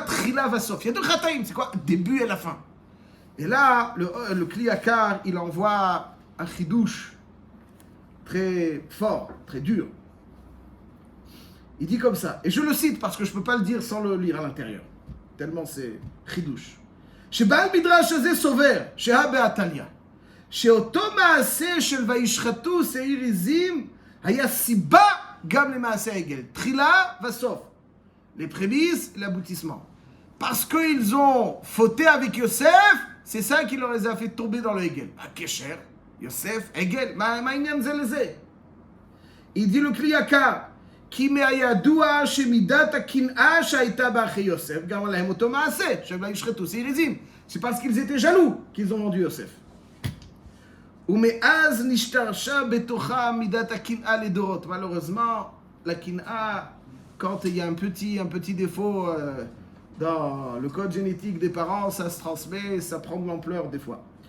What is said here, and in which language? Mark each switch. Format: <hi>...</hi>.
<fr>Trila Vasof. Il y a deux Khataim, c'est quoi? Début et la fin. Et là, le Kli Yakar, il envoie un chidouche très fort, très dur. Il dit comme ça, et je le cite parce que je ne peux pas le dire sans le lire à l'intérieur, tellement c'est chidouche.</fr> <he>שבעל מדרש הזה סובר, שהא בעתליא, שאותו מעשה של וישחטו שעיר עזים, היה סיבה גם למעשה העגל. תחילה וסוף.</he> <fr>Les prémices, l'aboutissement. Parce qu'ils ont fauté avec Yosef, c'est ça qui leur les a fait tomber dans le Hegel.</fr> <he>Kesher, Yosef, Hegel, מה העניין זה לזה?</he> <fr>il dit le Kli Yakar,</fr> <he>כי מהידוע שמידת הקנאה שהייתה באחי יוסף, גם עליהם אותו מעשה, שהם לא ישחטו שעיר עזים.</he> <fr>C'est parce qu'ils étaient jaloux qu'ils ont vendu Yosef.</fr> <he>ומאז נשתרשה בתוכה מידת הקנאה לדורות.</he> <fr>Malheureusement, la kin'a, quand il y a un petit défaut dans le code génétique des parents, ça se transmet, ça prend de l'ampleur des fois.</fr>